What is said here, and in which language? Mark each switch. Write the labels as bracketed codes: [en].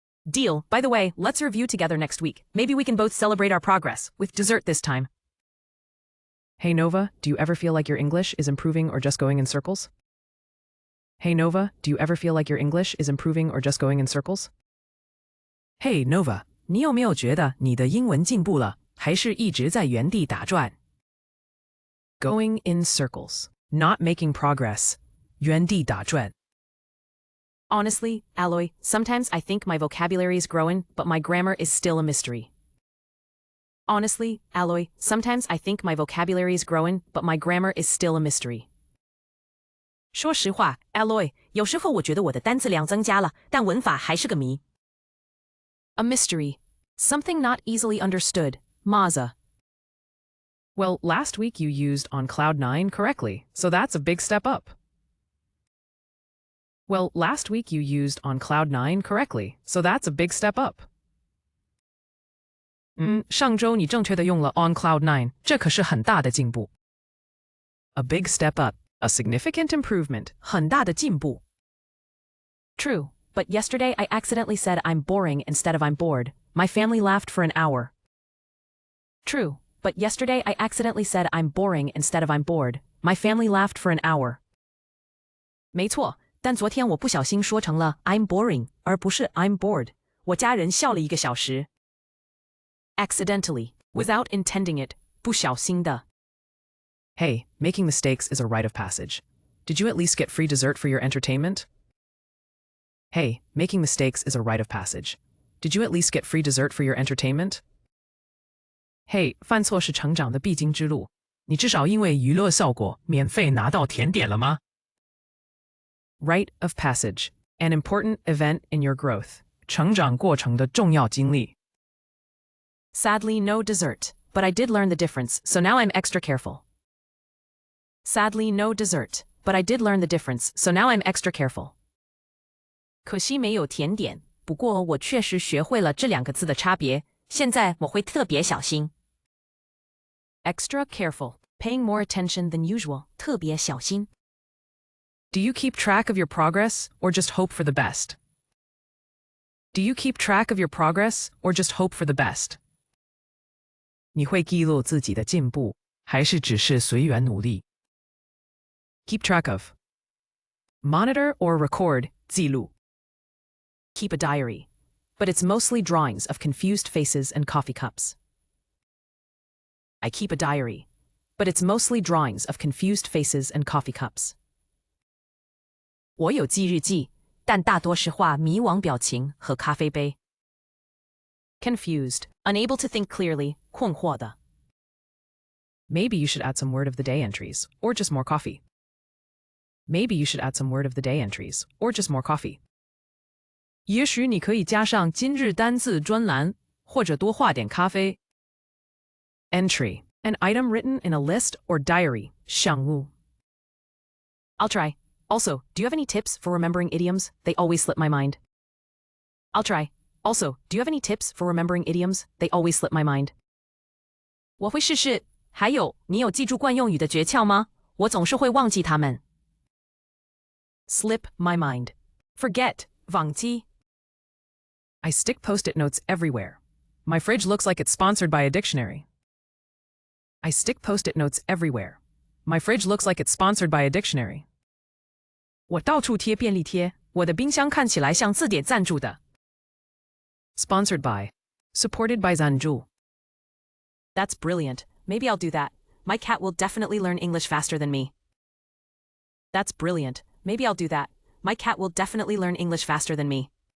[en] Deal. By the way, let's review together next week. Maybe we can both celebrate our progress, with dessert this time. Hey Nova, do you ever feel like your English is improving or just going in circles? Hey Nova, do you ever feel like your English is improving or just going in circles? [zh] Hey Nova, 你有没有觉得你的英文进步了，还是一直在原地打转？ [en] Going in circles, not making progress. [zh] 原地打转。 [en] Honestly, Alloy, sometimes I think my vocabulary is growing, but my grammar is still a mystery. Honestly, Alloy, sometimes I think my vocabulary is growing, but my grammar is still a mystery. [zh] 说实话 ，Alloy， 有时候我觉得我的单词量增加了，但文法还是个谜。 [en] A mystery, something not easily understood. Maza. Well, last week you used on cloud 9 correctly, so that's a big step up. Well, last week you used on cloud 9 correctly, so that's a big step up. [zh] 上周你正确的用了 [en] on cloud 9， [zh] 这可是很大的进步。 [en] A big step up, a significant improvement. [zh] 很大的进步。 [en] True, but yesterday I accidentally said I'm boring instead of I'm bored. My family laughed for an hour. True, but yesterday I accidentally said I'm boring instead of I'm bored. My family laughed for an hour. [zh] 没错，但昨天我不小心说成了 [en] I'm boring， [zh] 而不是 [en] I'm bored。 [zh] 我家人笑了1个小时。 [en] Accidentally, without intending it, [zh] 不小心的。 [en] Hey, making mistakes is a rite of passage. Did you at least get free dessert for your entertainment? Hey, making mistakes is a rite of passage. Did you at least get free dessert for your entertainment? [zh] Hey, 犯错是成长的必经之路。你至少因为娱乐效果免费拿到甜点了吗？ [en] Rite of passage, an important event in your growth. [zh] 成长过程的重要经历。 [en] Sadly, no dessert, but I did learn the difference, so now I'm extra careful. Sadly, no dessert, but I did learn the difference, so now I'm extra careful. [zh] 可惜没有甜点，不过我确实学会了这2个字的差别，现在我会特别小心。 [en] Extra careful, paying more attention than usual, [zh] 特别小心。 [en] Do you keep track of your progress or just hope for the best? Do you keep track of your progress or just hope for the best? [zh] 你会记录自己的进步，还是只是随缘努力？ [en] Keep track of. Monitor or record, [zh] 记录。 [en] Keep a diary, but it's mostly drawings of confused faces and coffee cups. I keep a diary, but it's mostly drawings of confused faces and coffee cups. [zh] 我有记日记，但大多是画迷惘表情和咖啡杯。 [en] Confused, unable to think clearly, [zh] 困惑的。 [en] Maybe you should add some word of the day entries, or just more coffee. Maybe you should add some word of the day entries, or just more coffee. [zh] 也许你可以加上今日单字专栏，或者多画点咖啡。 [en] Entry, an item written in a list or diary, [zh] 项目. [en] I'll try. Also, do you have any tips for remembering idioms? They always slip my mind. I'll try. Also, do you have any tips for remembering idioms? They always slip my mind. [zh] 我会试试。还有，你有记住惯用语的诀窍吗？我总是会忘记它们。 [en] Slip my mind. Forget, [zh] 忘记。 [en] I stick post-it notes everywhere. My fridge looks like it's sponsored by a dictionary. I stick post-it notes everywhere. My fridge looks like it's sponsored by a dictionary. [zh] 我到处贴便利贴，我的冰箱看起来像字典赞助的。 [en] Sponsored by. Supported by [zh] 赞助. [en] That's brilliant. Maybe I'll do that. My cat will definitely learn English faster than me. That's brilliant. Maybe I'll do that. My cat will definitely learn English faster than me.